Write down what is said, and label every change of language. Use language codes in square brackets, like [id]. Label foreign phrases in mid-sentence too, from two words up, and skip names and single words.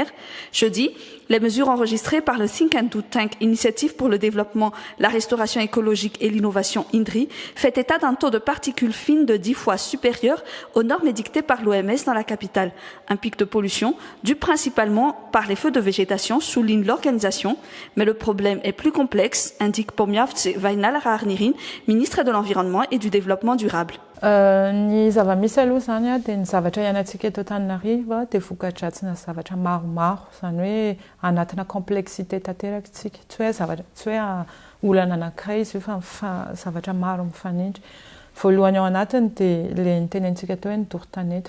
[fr] Jeudi, les mesures enregistrées par le Think and Do Tank, Initiative pour le développement, la restauration écologique et l'innovation INDRI, fait état d'un taux de particules fines de 10 fois supérieur aux normes édictées par l'OMS dans la capitale. Un pic de pollution dû principalement par les feux de végétation, souligne l'organisation, mais le problème est plus complexe, indique Bomiavtse Vainal-Raharnirin, ministre de l'Environnement et du Développement durable. [mg] Ny zava-misy aloha zany a dia ny zavatra ianantsika eto Antananarivo dia voka-dratsina zavatra maromaro, zany hoe anatina complexité tanteraka tsika, tsy hoe olana anankiray izy io fa zavatra maro mifanindry. Voalohany ao anatiny dia ilay nitenentsika teo hoe nidoro-tanety.